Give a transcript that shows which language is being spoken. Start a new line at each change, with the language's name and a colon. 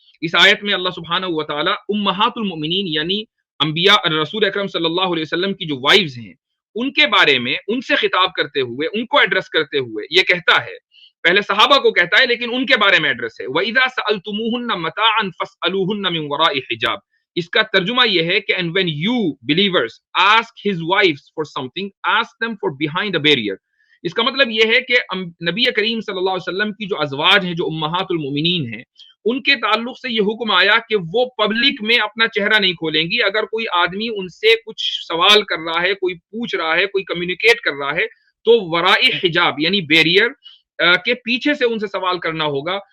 Urdu: اس آیت میں اللہ سبحانہ و تعالی امہات المؤمنین یعنی انبیاء رسول اکرم صلی اللہ علیہ وسلم کی جو وائفز ہیں ان کے بارے میں ان سے خطاب کرتے ہوئے ان کو ایڈریس کرتے ہوئے یہ کہتا ہے, پہلے صحابہ کو کہتا ہے لیکن ان کے بارے میں ایڈریس ہے,
Arabic: وَإِذَا سَأَلْتُمُوهُنَّ مَتَاعًا فَاسْأَلُوهُنَّ مِنْ وَرَاءِ حِجَابٍ.
Urdu: اس کا ترجمہ یہ ہے کہ
English: and when you believers ask his wives for something, ask them for behind a barrier.
Urdu: اس کا مطلب یہ ہے کہ نبی کریم صلی اللہ علیہ وسلم کی جو ازواج ہیں جو امہات المؤمنین ہیں ان کے تعلق سے یہ حکم آیا کہ وہ پبلک میں اپنا چہرہ نہیں کھولیں گی. اگر کوئی آدمی ان سے کچھ سوال کر رہا ہے, کوئی پوچھ رہا ہے, کوئی کمیونیکیٹ کر رہا ہے تو ورائی حجاب یعنی بیریئر کے پیچھے سے ان سے سوال کرنا ہوگا.